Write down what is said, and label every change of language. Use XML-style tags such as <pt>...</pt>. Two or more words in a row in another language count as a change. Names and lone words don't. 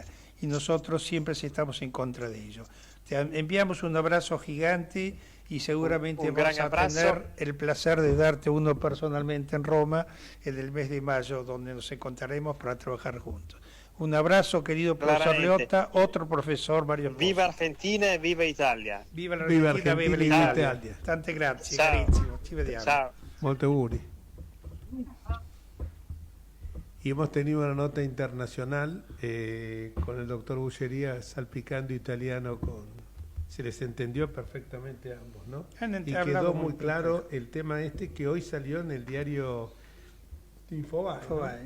<es>Y nosotros siempre estamos en contra de ello. Te enviamos un abrazo gigante y seguramente vamos a tener el placer de darte uno personalmente en Roma en el mes de mayo, donde nos encontraremos para trabajar juntos. Un abrazo, querido profesor Leotta, otro profesor Mario Espósito.</es> <it>Viva Argentina e viva Italia. Viva l'Argentina, viva l'Italia. Tante grazie, carissimo. Ci vediamo. Ciao. Molto auguri.</it> <es>Y hemos tenido una nota internacional con el doctor Bullería salpicando italiano se les entendió perfectamente a ambos, ¿no? Y quedó muy claro el tema que hoy salió en el diario Infobae, ¿no?</es>